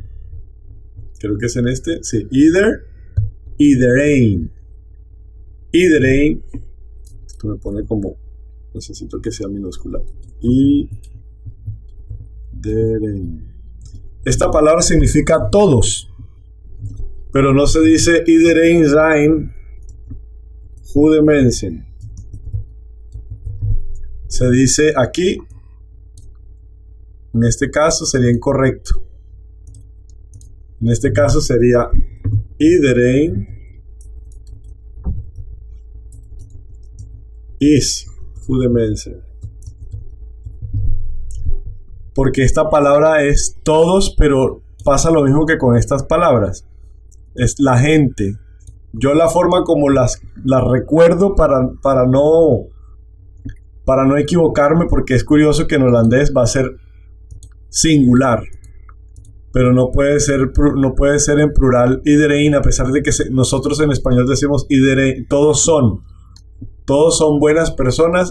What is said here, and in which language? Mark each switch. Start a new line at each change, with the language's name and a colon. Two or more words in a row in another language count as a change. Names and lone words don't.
Spanish: Creo que es en este. Sí, iedereen. Esto me pone como, necesito que sea minúscula. Iedereen. Esta palabra significa todos, pero no se dice
Dutch: iedereen zijn goede mensen.
Spanish: Se dice aquí, en este caso sería incorrecto. En este caso sería
Dutch: iedereen is goede mensen.
Spanish: Porque esta palabra es todos, pero pasa lo mismo que con estas palabras. Es la gente. Yo la forma como las recuerdo para no equivocarme, porque es curioso que en holandés va a ser singular, pero no puede ser en plural iedereen, a pesar de que nosotros en español decimos iedereen, todos son buenas personas.